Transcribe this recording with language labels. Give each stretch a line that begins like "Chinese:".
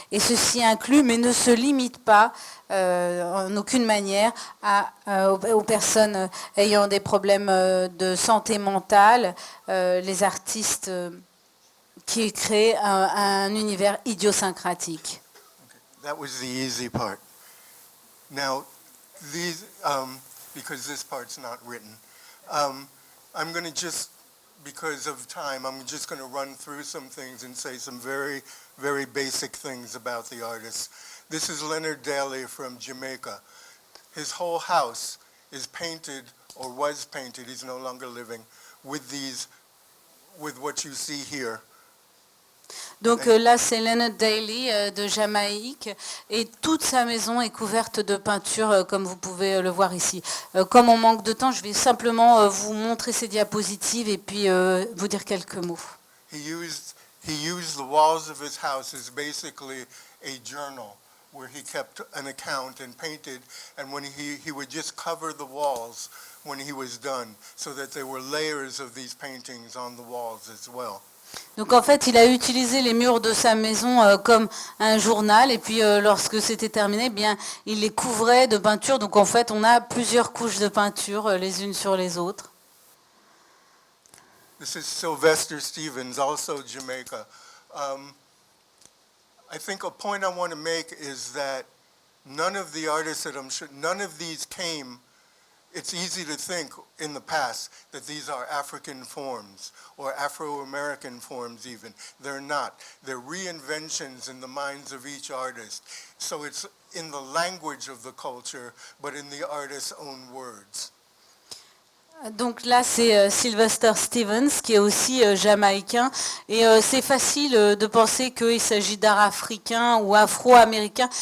French: Et ceci inclut, mais ne se limite pas en aucune manière aux personnes ayant des problèmes de santé mentale, les artistes qui créent un univers idiosyncratique.
English: That was the easy part. Now, these, because this part's not written, I'm going to just, because of time, I'm just going to run through some things and say some very, very basic things about the artist. This is Leonard Daly from Jamaica. His whole house is painted, or was painted, he's no longer living, with what you see here.
French: Donc là, c'est Leonard Daly de Jamaïque et toute sa maison est couverte de peinture comme vous pouvez le voir ici. Comme on manque de temps, je vais simplement vous montrer ces diapositives et puis vous dire quelques mots.
English: He used the walls of his house as basically a journal where he kept an account and painted, and when he would just cover the walls when he was done so that there were layers of these paintings on the walls as well.
French: Donc en fait, il a utilisé les murs de sa maison comme un journal et puis lorsque c'était terminé, bien, il les couvrait de peinture. Donc en fait, on a plusieurs couches de peinture les unes sur les autres.
English: This is Sylvester Stevens, also Jamaica. I think a point I want to make is that none of the artists that none of these came. It's easy to think in the past that these are African forms or Afro-American forms even. They're not. They're reinventions in the minds of each artist. So it's in the language of the culture, but in the artist's own words.
French: Donc là, c'est Sylvester Stevens, qui est aussi jamaïcain. Et c'est facile de penser qu'il s'agit d'art africain ou afro-américain.